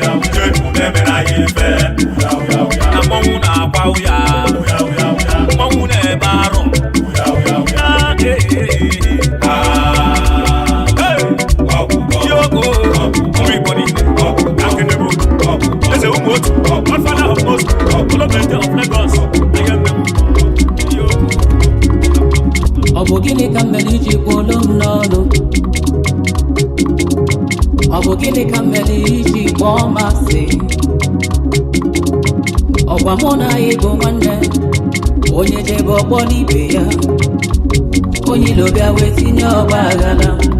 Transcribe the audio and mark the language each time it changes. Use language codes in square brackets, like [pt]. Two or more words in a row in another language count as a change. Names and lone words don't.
[ig] Njem na-emere anyị ife. Na mmọnwụ na-akwa ụya. Mmọnwụ na-ebe arọ. Ah, eh, eh, eh. Ah, hey. Yoko. Ụmụ Igbo niile. Akịnịbụ. Eze ụmụ otu. [en] Godfather of most. Olomide of Lagos. [ig] Ọ bụ gịnị ka m mere iji kwuo olu m n'ọnụ? Ọ bụ gịnị ka m mere iji kpọọ m asị? Ọkwa mụ na anyị bụ nwanne, onye jebe ọkpọ n'ibe ya, onye ilo bịa wee tinye ọgba aghara.